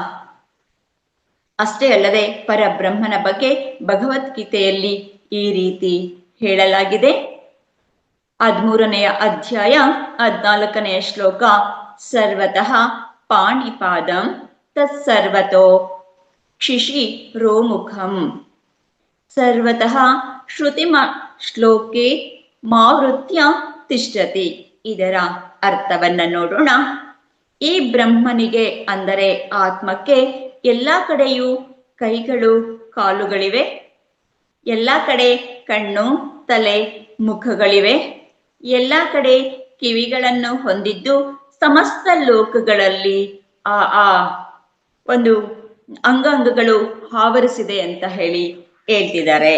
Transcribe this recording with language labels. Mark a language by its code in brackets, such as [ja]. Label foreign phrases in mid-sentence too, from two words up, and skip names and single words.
[kn] ಅಷ್ಟೇ ಅಲ್ಲದೆ ಪರಬ್ರಹ್ಮನ ಬಗ್ಗೆ ಭಗವದ್ಗೀತೆಯಲ್ಲಿ ಈ ರೀತಿ ಹೇಳಲಾಗಿದೆ. 13ನೆಯ ಅಧ್ಯಾಯ 14ನೆಯ ಶ್ಲೋಕ. [sa] ಸರ್ವತಃ ಪಾಣಿಪಾದಂ ತತ್ಸರ್ವತೋ ಕ್ಷಿಶಿ ರೋಮುಖಂ ಸರ್ವತಃ ಶ್ರುತಿಮ ಶ್ಲೋಕೆ ಮಾವೃತ್ಯ ತಿಷ್ಠತಿ. [kn] ಇದರ ಅರ್ಥವನ್ನ ನೋಡೋಣ. ಈ ಬ್ರಹ್ಮನಿಗೆ ಅಂದರೆ ಆತ್ಮಕ್ಕೆ ಎಲ್ಲ ಕಡೆಯೂ ಕೈಗಳು ಕಾಲುಗಳಿವೆ, ಎಲ್ಲ ಕಡೆ ಕಣ್ಣು ತಲೆ ಮುಖಗಳಿವೆ, ಎಲ್ಲ ಕಡೆ ಕಿವಿಗಳನ್ನು ಹೊಂದಿದ್ದು ಸಮಸ್ತ ಲೋಕಗಳಲ್ಲಿ ಆ ಒಂದು ಅಂಗಾಂಗಗಳು ಆವರಿಸಿದೆ ಅಂತ ಹೇಳ್ತಿದ್ದಾರೆ.